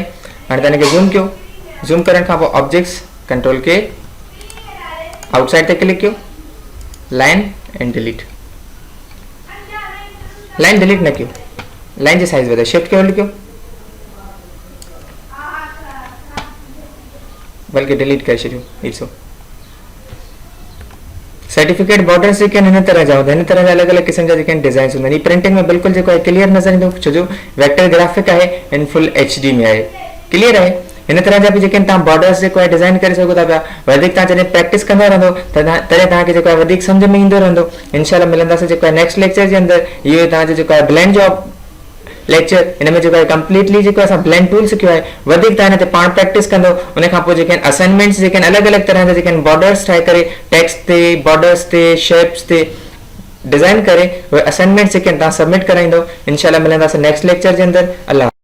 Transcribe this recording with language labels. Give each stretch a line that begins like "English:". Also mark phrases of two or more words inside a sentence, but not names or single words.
Sindhi: हाणे तव्हां हिनखे ज़ूम कयो, ज़ूम करण खां पोइ
English: objects control
Sindhi: के आउटसाइड ते क्लिक कयो,
English: line and delete, line delete
Sindhi: न कयो, लाइन जी साइज वधायो, शिफ्ट के होल्ड कयो, बल्कि डिलीट कर छो। ॾिसो
English: certificate borders
Sindhi: जेके हिन तरह जा हूंदा, हिन तरह जा अलॻि अलॻि क़िस्म जा जेके प्रिंटिंग हूंदा आहिनि, प्रिंटिंग में बिल्कुलु जेको आहे क्लियर नज़र ईंदो, छो जो
English: vector graphic
Sindhi: आहे
English: in full HD
Sindhi: में आहे, क्लियर आहे। हिन तरह जा बि जेके तव्हां बॉर्डर्स जेको आहे डिज़ाइन करे सघो था पिया, वधीक तव्हां जॾहिं प्रैक्टिस कंदा रहंदो तॾहिं तव्हांखे जेको आहे वधीक सम्झ में ईंदो रहंदो। इंशाल्लाह मिलंदासीं जेको आहे
English: next lecture
Sindhi: जे अंदरि, इहो तव्हांजो जेको आहे ब्लेंड जो लेक्चर, इनमें जो है कंप्लीटली जो असां
English: blend tool
Sindhi: सीखियो है, वधिक तव्हां हिन ते पाण प्रैक्टिस कंदो, उन खां पोइ जेके असाइनमेंट्स जेके अलॻि अलॻि तरह जा जेके बॉर्डर्स ठाहे करे टेक्स्ट ते बॉर्डर्स ते शेप्स ते डिज़ाइन करे उहे असाइनमेंट्स जेके तव्हां सबमिट कराईंदो। इंशाल्लाह मिलंदासीं
English: next lecture
Sindhi: जे अंदरि। अल्लाह।